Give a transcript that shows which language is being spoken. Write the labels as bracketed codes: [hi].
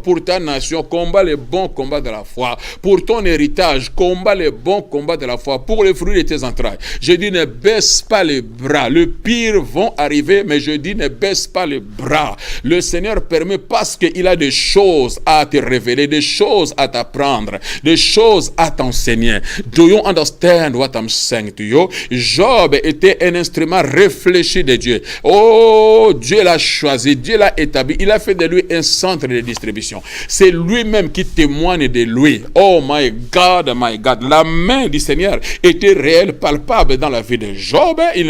[fr] Pour ta nation, combat les bons combats de la foi. Pour ton héritage, combat les bons combats de la foi. Pour les fruits de tes entrailles. Je dis, ne baisse pas les bras. Le pire vont arriver, mais je dis, ne baisse pas les bras. Le Seigneur permet parce qu'il a des choses à te révéler, des choses à t'apprendre, des choses à t'enseigner. [en] Do you understand what I'm saying to you? [fr] Job était un instrument réfléchi de Dieu. Oh, Dieu l'a choisi, Dieu l'a établi. Il a fait de lui un centre de distribution. C'est lui-même qui témoigne de lui. [en] Oh my God, my God. [fr] La main du Seigneur était réelle, palpable dans la vie de Job.